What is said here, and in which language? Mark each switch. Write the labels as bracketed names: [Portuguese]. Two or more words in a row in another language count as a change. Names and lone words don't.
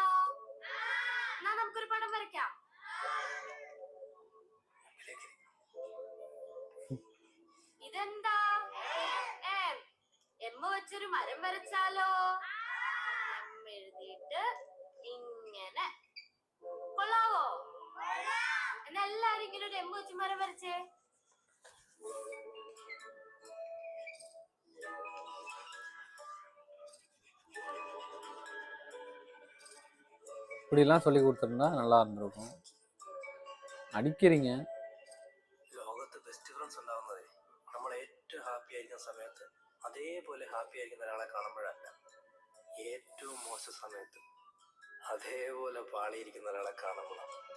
[Malayalam] എന്നാ നമുക്കൊരു പടം വരയ്ക്കാം. ഇതെന്താ? എം വെച്ചൊരു മരം വരച്ചാലോ? എം എഴുതിയിട്ട് ഇങ്ങനെ. കൊള്ളാവോ? എന്നാ എല്ലാരും ഇങ്ങനെ ഒരു എം വെച്ച് മരം വരച്ചേ. [Tamil] இப்படிலாம் சொல்லி கொடுத்துருந்தா நல்லா இருந்திருக்கும். അടിக்கிறீங்க. [Malayalam] ലോകത്ത് [English] best friends [Malayalam] ഉണ്ടാവുന്നത് നമ്മൾ ഏറ്റവും ഹാപ്പി ആയിരിക്കുന്ന സമയത്ത് അതേപോലെ ഹാപ്പി ആയിരിക്കുന്ന ഒരാളെ കാണുമ്പോഴല്ല, ഏറ്റവും മോശം സമയത്ത് അതേപോലെ പാളിയിരിക്കുന്ന ഒരാളെ കാണുമ്പോഴാണ്.